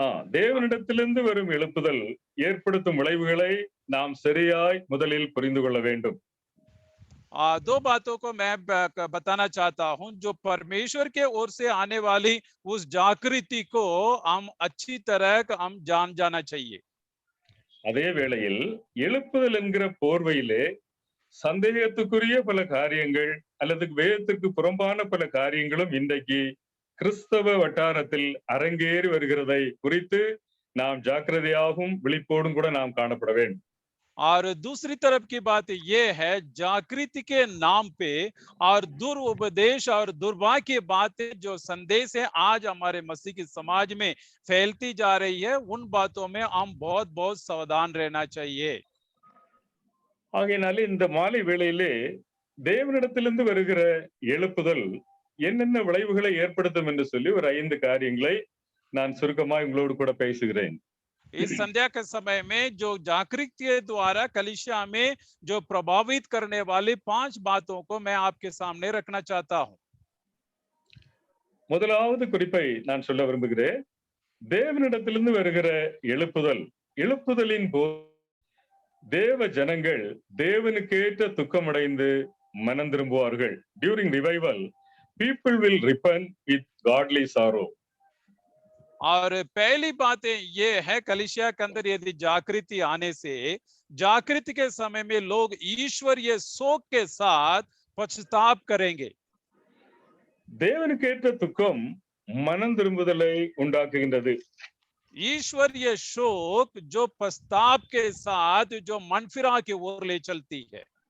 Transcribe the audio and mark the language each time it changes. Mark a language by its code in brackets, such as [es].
[ta] தேவனிடத்திலிருந்து வரும் எழுப்புதல் ஏற்படுத்தும் விளைவுகளை நாம் சரியாய் முதலில் புரிந்து கொள்ள வேண்டும். [hi] दो बातों को मैं बताना चाहता हूं. जो परमेश्वर के ओर से आने वाली उस जागृति को हम अच्छी तरह हम जाना चाहिए. [ta] அதே வேளையில் எழுப்புதல் என்கிற போர்வையிலே சந்தேகத்துக்குரிய பல காரியங்கள் அல்லது வேதத்திற்கு புறம்பான பல காரியங்களும் இன்றைக்கு கிறிஸ்தவ வட்டாரத்தில் அரங்கேறி வருகிறதை குறித்து நாம் ஜாக்கிரதையாகவும் விழிப்போடும் கூட நாம் காணப்பட வேண்டும். [hi] और दूसरी तरफ की बात ये है जागृति के नाम पे और दुरुपदेश और दुर्भाग्य बातें जो संदेश है आज हमारे मसीह की समाज में फैलती जा रही है, उन बातों में हम बहुत बहुत सावधान रहना चाहिए. [ta] ஆகையினால இந்த மாலை வேளையிலே தேவனிடத்திலிருந்து வருகிற எழுப்புதல் என்னென்ன விளைவுகளை ஏற்படுத்தும் என்று சொல்லி ஒரு 5 காரியங்களை நான் சுருக்கமாக உங்களோடு கூட பேசுகிறேன். [hi] इस संध्या के समय में जो जागृति के द्वारा कलीसिया में जो प्रभावित करने वाली 5 बातों को मैं आपके सामने रखना चाहता हूं. [ta] முதலாவது குறிப்பை நான் சொல்ல விரும்புகிறேன். தேவனிடத்திலிருந்து வருகிற எழுப்புதலின் போது தேவ ஜனங்கள் தேவனுக்கேற்ற துக்கமடைந்து மனம் திரும்புவார்கள். [en] During revival, people will repent with godly sorrow. [hi] और पहली बात ये है कलीसिया के अंदर यदि जागृति आने से जागृति के समय में लोग ईश्वरीय शोक के साथ पश्चाताप करेंगे. [ta] தேவனுக்கேற்ற துக்கம் மனம் திரும்புதலை உண்டாக்குகின்றது. [hi] ईश्वरीय शोक जो पश्चाताप के साथ जो मन फिरा की ओर ले चलती है.